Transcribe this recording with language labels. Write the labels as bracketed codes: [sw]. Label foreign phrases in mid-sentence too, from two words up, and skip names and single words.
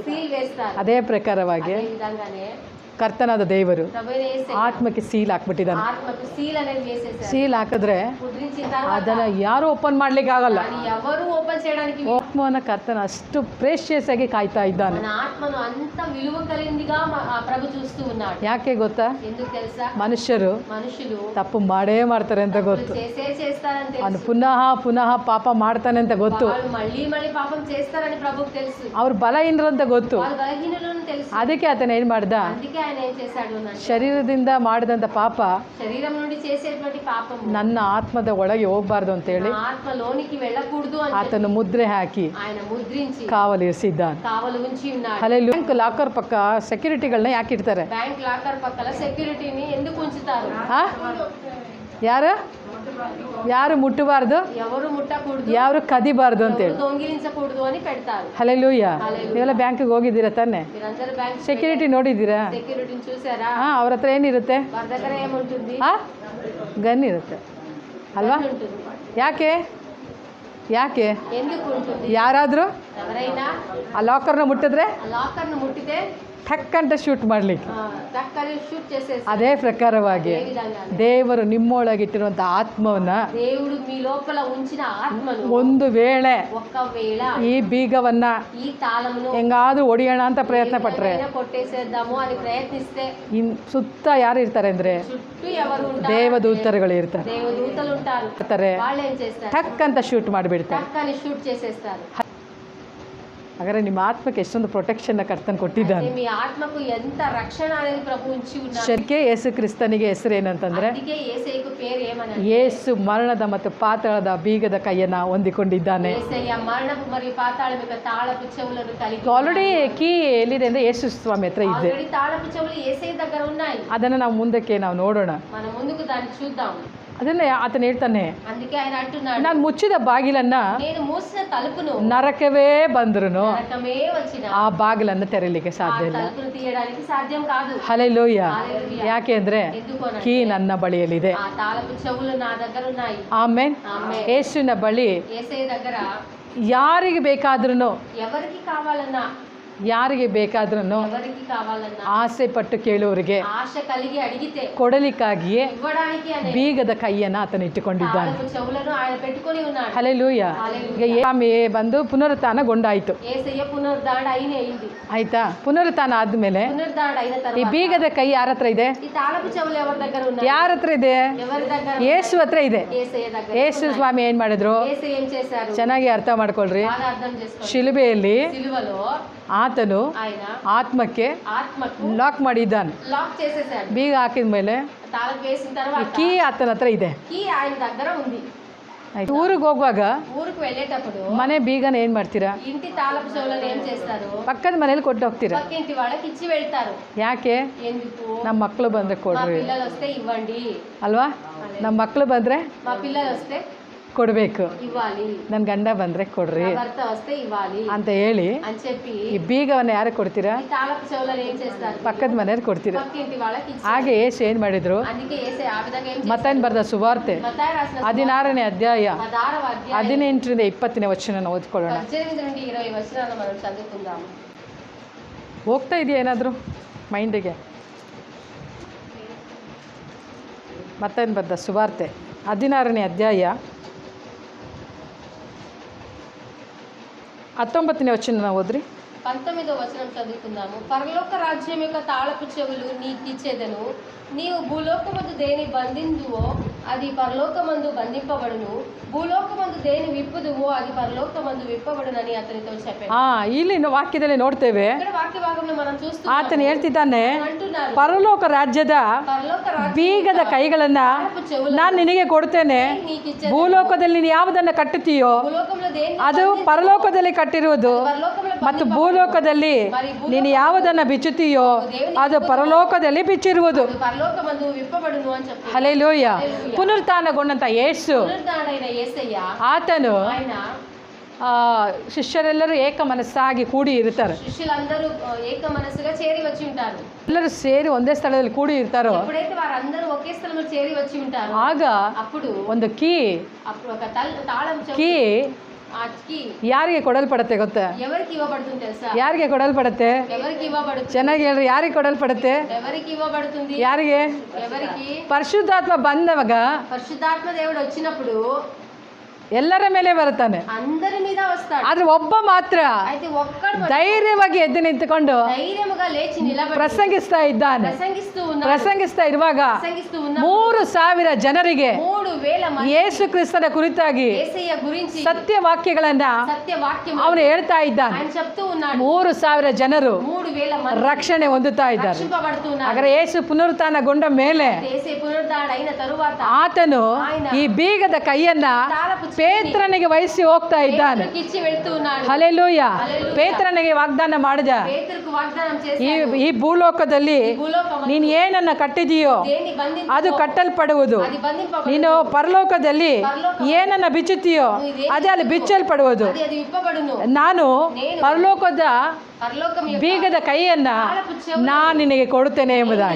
[te] సీల్ వేస్తారు. [kn] ಅದೇ ಪ್ರಕಾರವಾಗಿ [te] అదే విధంగానే [kn] ಕರ್ತನಾದ ದೇವರು [te] ప్రభువైన యేసయ్య [kn] ಆತ್ಮಕ್ಕೆ ಸೀಲ್ ಹಾಕ್ಬಿಟ್ಟಿದ್ದಾನೆ. [te] ఆత్మకు సీల్ అనేది వేసేసారు. [kn] ಸೀಲ್ ಹಾಕಿದ್ರೆ [te] ముద్రించిన తర్వాత [kn] ಅದನ್ನ ಯಾರು ಓಪನ್ ಮಾಡ್ಲಿಕ್ಕೆ ಆಗಲ್ಲ. [te] దాన్ని ఎవరు ఓపెన్ చేయడానికి వీలు. [kn] ಆತ್ಮವನ್ನ ಕರ್ತನ ಅಷ್ಟು ಪ್ರೇಷಿಯಸ್ ಆಗಿ ಕಾಯ್ತಾ ಇದ್ದಾನೆ. [te] మన ఆత్మను అంత విలువ కలిగిందిగా ఆ ప్రభు చూస్తూ ఉన్నాడు. [kn] ಯಾಕೆ ಗೊತ್ತಾ? [te] ఎందుకు తెలుసా? [kn] ಮನುಷ್ಯರು [te] మనుషులు [kn] ತಪ್ಪು ಮಾಡೇ ಮಾಡ್ತಾರೆ ಅಂತ ಗೊತ್ತು. [te] చేస్తారని [kn] ಅವನು [te] తెలుసు. [kn] ಪುನಃ ಪುನಃ ಪಾಪ ಮಾಡ್ತಾನೆ ಅಂತ ಗೊತ್ತು. [te] వాళ్ళు మళ్ళీ మళ్ళీ పాపం చేస్తారని ప్రభుకు తెలుసు. [kn] ಅವ್ರು ಬಲಹೀನರು ಅಂತ ಗೊತ್ತು. [te] వాళ్ళు బలహీనులను తెలుసు. [kn] ಅದಕ್ಕೆ ಆತನ ಏನ್ ಮಾಡ್ದ? [te] అందుకే ఆయన ఏం చేశాడు అంటే [kn] ಶರೀರದಿಂದ ಮಾಡಿದಂತ ಪಾಪ [te] శరీరం నుండి చేసేటువంటి పాపము [kn] ನನ್ನ ಆತ್ಮದ ಒಳಗೆ ಹೋಗ್ಬಾರ್ದು ಅಂತೇಳಿ [te] నా ఆత్మలోనికి వెళ్ళకూడదు అని [kn] ಆತನ ಮುದ್ರೆ ಹಾಕಿ [te] ఆయన ముద్రించి [kn] ಕಾವಲಿರಿಸಿದ್ದಾನೆ. [te] కావలు ఉంచి ఉన్నాడు. [kn] ಅಲ್ಲಿ [en] bank locker [kn] ಪಕ್ಕ ಸೆಕ್ಯೂರಿಟಿಗಳನ್ನ ಯಾಕೆ ಇಡ್ತಾರೆ? [en] bank locker [te] పక్కల సెక్యూరిటీని ఎందుకు ఉంచుతారు? [kn] ಆ? ಯಾರು ಯಾರು ಮುಟ್ಟಬಾರ್ದು, [te] ఎవరు ముట్టకూడదు, [kn] ಯಾರು ಕದಿಬಾರ್ದು ಅಂತೇಳಿ. [te] ఎవరు దొంగిలించకూడదు అని పెడతారు. [kn] ಹಲ್ಲೆಲೂಯ. ನೀವೆಲ್ಲ ಬ್ಯಾಂಕಿಗೆ ಹೋಗಿದ್ದೀರಾ ತಾನೆ? [te] మీరందరూ బ్యాంక్ [kn] ಸೆಕ್ಯೂರಿಟಿ ನೋಡಿದ್ದೀರಾ? [te] సెక్యూరిటీని చూసారా? [kn] ಹಾಂ, ಅವ್ರ ಹತ್ರ ಏನಿರುತ್ತೆ? [te] వారి దగ్గర ఏముంటుంది? [kn] ಗನ್ ಇರುತ್ತೆ ಅಲ್ವಾ? [te] ఉంటుంది. [kn] ಯಾಕೆ ಯಾಕೆ [te] ఎందుకు ఉంటుంది? [kn] ಯಾರಾದರೂ [te] ఎవరైనా [kn] ಆ ಲಾಕರ್ನ ಮುಟ್ಟಿದ್ರೆ [te] ఆ లాకర్ ను ముట్టితే [kn] ಟಕ್ ಅಂತ ಶೂಟ್ ಮಾಡ್ಲಿಕ್ಕೆ. [te] టక్కని షూట్ చేసేసి [kn] ಅದೇ ಪ್ರಕಾರವಾಗಿ [te] ఏ విధంగా [kn] ದೇವರು ನಿಮ್ಮೊಳಗಿಟ್ಟಿರುವಂಥ ಆತ್ಮವನ್ನ [te] దేవుడు మీ లోపల ఉంచిన ఆత్మను [kn] ಒಂದು ವೇಳೆ [te] ఒక్కవేళ [kn] ಈ ಬೀಗವನ್ನ [te] ఈ తాళమును [kn] ಹೆಂಗಾದ್ರೂ ಹೊಡಿಯೋಣ ಅಂತ ಪ್ರಯತ್ನ ಪಟ್ರೆ [te] ఏదైనా కొట్టేసేద్దాము అని ప్రయత్నిస్తే [kn] ಸುತ್ತ ಯಾರು ಇರ್ತಾರೆ ಅಂದ್ರೆ [te] చుట్టూ ఎవరు ఉంటారు? [kn] ದೇವದೂತರುಗಳು ಇರ್ತಾರೆ. [te] దేవదూతలు ఉంటారు. [kn] ಇರ್ತಾರೆ. [te] వాళ్ళు ఏం చేస్తారు? [kn] ಟಕ್ ಅಂತ ಶೂಟ್ ಮಾಡಿಬಿಡ್ತಾರೆ. [te] టక్కని షూట్ చేసేస్తారు. [kn] ಹಾಗಾದ್ರೆ ನಿಮ್ಮ ಆತ್ಮಕ್ಕೆ ಎಷ್ಟೊಂದು ಪ್ರೊಟೆಕ್ಷನ್ ಕರ್ತನ್ ಕೊಟ್ಟಿದ್ದಾನೆ. [te] అంటే మీ ఆత్మకు ఎంత రక్షణ అనేది ప్రభు ఉంచి ఉన్నారు. [kn] ಶರ್ಕೆ ಯೇಸು ಕ್ರಿಸ್ತನಿಗೆ ಹೆಸರು ಏನಂತಂದ್ರೆ [te] అందుకే యేసయ్యకు పేరు ఏమని? [kn] ಯೇಸು ಮರಣದ ಮತ್ತು ಪಾತಾಳದ ಬೀಗದ ಕೈಯನ್ನ ಹೊಂದಿಕೊಂಡಿದ್ದಾನೆ. [te] యేసయ్య మరణపు మరియు పాతాళం యొక్క తాళపు చెవులను కలిగి [en] already key [kn] ಎಲ್ಲಿದೆ ಅಂದ್ರೆ ಯೇಸು ಸ್ವಾಮಿ ಹತ್ರ ಇದೆ. [te] ఆల్రెడీ తాళపు చెవులు యేసయ్య దగ్గర ఉన్నాయి. [kn] ಅದನ್ನ ನಾವು ಮುಂದಕ್ಕೆ ನಾವು ನೋಡೋಣ. [te] మనం ముందుకు దాన్ని చూద్దాం. [kn] ಅದನ್ನೇ ಆತನು ಹೇಳ್ತಾನೆ, [te] అందుకే ఆయన అంటున్నాడు, [kn] ನಾನು ಮುಚ್ಚಿದ ಬಾಗಿಲನ್ನ [te] నేను మూసిన తలుపును [kn] ನರಕವೇ ಬಂದ್ರು [te] నరకమే వచ్చిన [kn] ಆ ಬಾಗಿಲನ್ನು ತೆರೀಲಿಕ್ಕೆ [te] ఆ [kn] ಸಾಧ್ಯ ಇಲ್ಲ. [te] తలుపును తీయడానికి సాధ్యం కాదు. [kn] ಹಲ್ಲೆಲೂಯ. [te] హల్లెలూయా. [kn] ಯಾಕೆ ಅಂದ್ರೆ [te] ఎందుకోనంటే [kn] ಕೀ ನನ್ನ ಬಳಿಯಲ್ಲಿದೆ. [te] ఆ తాళపు చెవులు నా దగ్గర ఉన్నాయి. [kn] ಆಮೇನ್. [te] ఆమేన్. [kn] ಯೇಸುವಿನ ಬಳಿ [te] యేసయ్య దగ్గర [kn] ಯಾರಿಗೆ ಬೇಕಾದ್ರೂ [te] ఎవరికి కావాలన్నా ఎవరికి కావాలన్నా [kn] ಆಸೆ ಪಟ್ಟು ಕೇಳುವವರಿಗೆ [te] ఆశ కలిగి అడిగితే [kn] ಕೊಡಲಿಕ್ಕಾಗಿಯೇ [te] ఇవ్వడానికి అనే [kn] ಬೀಗದ ಕೈಯನ್ನು ಆತನು ಇಟ್ಟುಕೊಂಡಿದ್ದಾನೆ. [te] తాళపు చెవులను ఆయన పెట్టుకొని ఉన్నాడు. [kn] ಹಲ್ಲೆಲೂಯ. ಈಗ ಸ್ವಾಮಿ ಬಂದು ಪುನರುತ್ಥಾನಗೊಂಡಾಯ್ತು. [te] యేసయ్య పునరుద్ధారణ అయింది. [kn] ಆಯ್ತಾ? ಪುನರುತ್ಥಾನ ಆದ್ಮೇಲೆ [te] పునరుద్ధారణ అయిన [kn] ಈ [te] తర్వాత [kn] ಬೀಗದ ಕೈ ಯಾರ ಹತ್ರ ಇದೆ? [te] ఈ తాళపు చెవులు ఎవరి దగ్గర ఉన్నాయి? [kn] ಯಾರ ಹತ್ರ ಇದೆ? [te] ఎవరి దగ్గర? [kn] ಯೇಸು ಹತ್ರ ಇದೆ. [te] యేసయ్య దగ్గర. [kn] ಯೇಸು ಸ್ವಾಮಿ ಏನ್ ಮಾಡಿದ್ರು? [te] యేసయ్య ఏం చేశారు? [kn] ಚೆನ್ನಾಗಿ ಅರ್ಥ ಮಾಡ್ಕೊಳ್ರಿ. [te] బాగా అర్థం చేసుకోండి. [kn] ಶಿಲುಬೆಯಲ್ಲಿ [te] సిలువలో [kn] ಆತನು [te] ఆయన [kn] ಆತ್ಮಕ್ಕೆ [te] ఆత్మకు [kn] ಲಾಕ್ ಮಾಡಿದ್ದಾನೆ. [te] లాక్ చేసేసాడు. [kn] ಬೀಗ ಹಾಕಿದ ಮೇಲೆ [te] తాళం వేసిన [kn] ಈ [te] తర్వాత [kn] ಕೀ ಆತನ ಹತ್ರ ಇದೆ. [te] కీ ఆయన దగ్గర ఉంది. [kn] ಆಯ್ತು. ಊರಿಗೆ ಹೋಗುವಾಗ [te] ఊరికి వెళ్ళేటప్పుడు [kn] ಮನೆ ಬೀಗನ ಏನ್ ಮಾಡ್ತೀರಾ? [te] ఇంటి తాళపు చెవులను ఏం చేస్తారు? [kn] ಪಕ್ಕದ ಮನೇಲಿ ಕೊಟ್ಟು ಹೋಗ್ತೀರಾ. [te] పక్కింటి వాళ్ళకి ఇచ్చి వెళ్తారు. [kn] ಯಾಕೆ? [te] ఎందుకు? [kn] ನಮ್ಮ ಮಕ್ಕಳು ಬಂದ್ರೆ [te] మా [kn] ಕೊಡ್ರಿ [te] పిల్లలు వస్తే ఇవ్వండి. [kn] ಅಲ್ವಾ? ನಮ್ಮ ಮಕ್ಕಳು ಬಂದ್ರೆ [te] మా పిల్లలు వస్తే [kn] ಕೊಡ್ಬೇಕು, [te] ఇవ్వాలి. [kn] ನನ್ನ ಗಂಡ ಬಂದ್ರೆ ಕೊಡ್ರಿ [te] నా భర్త వస్తే ఇవ్వాలి [kn] ಅಂತ ಹೇಳಿ [te] అని చెప్పి [kn] ಈ ಬೀಗವನ್ನ ಯಾರಿಗೆ ಕೊಡ್ತೀರಾ? [te] ఈ తాళపు చెవులను ఏం చేస్తారు? [kn] ಪಕ್ಕದ ಮನೆಯವ್ರು ಕೊಡ್ತೀರಾ. [te] పక్కింటి వాళ్ళకి ఇచ్చి. [kn] ಹಾಗೆ ಯೇಸು ಏನ್ ಮಾಡಿದ್ರು? [te] అందుకే యేసే ఆ విధంగా ఏం [kn] ಮತ್ತಾಯನ್ ಬರೆದ ಸುವಾರ್ತೆ [te] మತ್ತಾయి రాసిన [kn] 16ನೇ ಅಧ್ಯಾಯ [te] 16వ అధ్యాయం [kn] 18ರಿಂದ 20ನೇ ವಚನ ಓದ್ಕೊಳ್ಳೋಣ. [te] 18 నుండి 20 వచనాలను మనం చదువుకుందాము. [kn] ಹೋಗ್ತಾ ಇದೆಯಾ ಏನಾದರೂ ಮೈಂಡಿಗೆ? ಮತ್ತಾಯನ್ ಬರೆದ ಸುವಾರ್ತೆ 16ನೇ ಅಧ್ಯಾಯ 19ನೇ ವಚನ ಓದ್ರಿ. [te] 19వ వచనం చదువుకుందాము. పరలోక రాజ్యం యొక్క తాళపు చెవులు నీకిచ్చేదను. నీవు భూలోకమందు దేని బంధిందువో అది పరలోకమందు బంధింపబడును. భూలోకమందు దేని విప్పుదువో అది పరలోకమందు విప్పబడునని అతనితో చెప్పాను. [kn] ಇಲ್ಲಿ ವಾಕ್ಯದಲ್ಲಿ ನೋಡ್ತೇವೆ, [te] ఇక్కడ వాక్య భాగంలో మనం చూస్తున్నాము. [kn] ಆತನು ಹೇಳ್ತಿದ್ದಾನೆ, [te] అంటున్నారు, [kn] ಪರಲೋಕ ರಾಜ್ಯದ [te] పరలోక రాజ్యం [kn] ಬೀಗದ ಕೈಗಳನ್ನ [te] తాళపు చెవులు [kn] ನಾನು ನಿನಗೆ ಕೊಡ್ತೇನೆ. [te] నీకిచ్చేదను. [kn] ಭೂಲೋಕದಲ್ಲಿ ನೀನು ಯಾವುದನ್ನು ಕಟ್ಟುತ್ತೀಯೋ [te] భూలోకంలో దేని [kn] ಅದು ಪರಲೋಕದಲ್ಲಿ ಕಟ್ಟಿರುವುದು, [te] పరలోకంలో [kn] ಮತ್ತು ಭೂಲೋಕದಲ್ಲಿ ನೀನು ಯಾವುದನ್ನು ಬಿಚ್ಚುತ್ತೀಯೋ ಅದು ಪರಲೋಕದಲ್ಲಿ ಬಿಚ್ಚಿರುವುದು. [te] పరలోకమందు విప్పబడును అని చెప్పారు. [kn] ಹಲ್ಲೆಲೂಯ. ಪುನರುತ್ಥಾನಗೊಂಡಂತ ಯೇಸು [te] పునరుద్ధారుడైన యేసయ్య [kn] ಆತನು [te] ఆయన [kn] ಶಿಷ್ಯರೆಲ್ಲರೂ ಏಕ ಮನಸ್ಸಾಗಿ ಕೂಡಿ ಇರ್ತಾರೆ. [te] శిష్యులందరూ ఏక మనసుగా చేరి వచ్చి ఉంటారు. [kn] ಎಲ್ಲರೂ ಸೇರಿ ಒಂದೇ ಸ್ಥಳದಲ್ಲಿ ಕೂಡಿ ಇರ್ತಾರೋ [te] ఎప్పుడైతే వారందరూ ఒకే స్థలంలో చేరి వచ్చి ఉంటారో [kn] ಆಗ [te] అప్పుడు [kn] ಒಂದು [te] అప్పుడు ఒక తాళం చెవు [kn] ಕೀ [te] ఆ కీ [kn] ಯಾರಿಗೆ ಕೊಡಲ್ಪಡುತ್ತೆ ಗೊತ್ತಾ? [te] ఎవరికి ఇవ్వబడుతుంది తెలుసా? [kn] ಯಾರಿಗೆ ಕೊಡಲ್ಪಡುತ್ತೆ? [te] ఎవరికి ఇవ్వబడుతుంది? [kn] ಚೆನ್ನಾಗಿ ಹೇಳ್ರಿ, ಯಾರಿಗೆ ಕೊಡಲ್ಪಡುತ್ತೆ? [te] ఎవరికి ఇవ్వబడుతుంది? [kn] ಯಾರಿಗೆ? [te] ఎవరికి? [kn] ಪರಿಶುದ್ಧಾತ್ಮ ಬಂದವಾಗ [te] పరిశుద్ధాత్మ దేవుడు వచ్చినప్పుడు [kn] ಎಲ್ಲರ ಮೇಲೆ ಬರುತ್ತಾನೆ. [te] అందరి మీద వస్తాడు. [kn] ಆದ್ರೆ ಒಬ್ಬ ಮಾತ್ರ [te] అయితే ఒక్కడు [kn] ಧೈರ್ಯವಾಗಿ ಎದ್ದು ನಿಂತುಕೊಂಡು [te] ధైర్యముగా లేచి నిలబడి [kn] ಪ್ರಸಂಗಿಸ್ತಾ ಇದ್ದಾನೆ. ಪ್ರಸಂಗಿಸ್ತಾ ಇರುವಾಗ [te] ప్రసంగిస్తూ [kn] 3,000 ಜನರಿಗೆ [te] 3,000 మంది [kn] ಯೇಸು ಕ್ರಿಸ್ತನ ಕುರಿತಾಗಿ [te] యేసయ్య గురించి [kn] ಸತ್ಯವಾಕ್ಯಗಳನ್ನ [te] సత్యవాక్యం [kn] ಅವನು ಹೇಳ್ತಾ ಇದ್ದಾನೆ. [te] ఆయన చెప్తూ ఉన్నాడు. [kn] 3,000 ಜನರು [te] 3,000 మంది [kn] ರಕ್ಷಣೆ ಹೊಂದುತ್ತಾ ಇದ್ದಾರೆ. [te] రక్షింపబడుతున్నారు. [kn] ಹಾಗಾದ್ರೆ ಯೇಸು ಪುನರುತ್ಥಾನಗೊಂಡ ಮೇಲೆ [te] యేసే పునరుద్ధారణ అయిన తరువాత [kn] ಆತನು ಈ ಬೀಗದ ಕೈಯನ್ನ ಪೇತ್ರನಿಗೆ ವಹಿಸಿ ಹೋಗ್ತಾ ಇದ್ದಾನೆ. [te] పేతురుకి ఇచ్చి వెళ్తూ ఉన్నాడు. [kn] ಹಲ್ಲೆಲೂಯ. ಪೇತ್ರನಿಗೆ ವಾಗ್ದಾನ ಮಾಡಿದ, [te] పేతురుకు వాగ్దానం [kn] ಈ [te] చేశాడు. [kn] ಈ ಭೂಲೋಕದಲ್ಲಿ [te] భూలోకమందు [kn] ನೀನು ಏನನ್ನ ಕಟ್ಟಿದೀಯೋ [te] దేన్ని బంధించుకో [kn] ಅದು ಕಟ್ಟಲ್ಪಡುವುದು. [te] అది బంధింపబడును. [kn] ನೀನು ಪರಲೋಕದಲ್ಲಿ ಏನನ್ನ ಬಿಚ್ಚುತ್ತೀಯೋ ಅದೇ ಅಲ್ಲಿ ಬಿಚ್ಚಲ್ಪಡುವುದು. [te] అది విప్పబడును. [kn] ನಾನು ಪರಲೋಕದ [te] పరలోకం యొక్క [kn] ಬೀಗದ ಕೈಯನ್ನ ನಾನು ನಿನಗೆ ಕೊಡುತ್ತೇನೆ ಎಂಬುದಾಗಿ.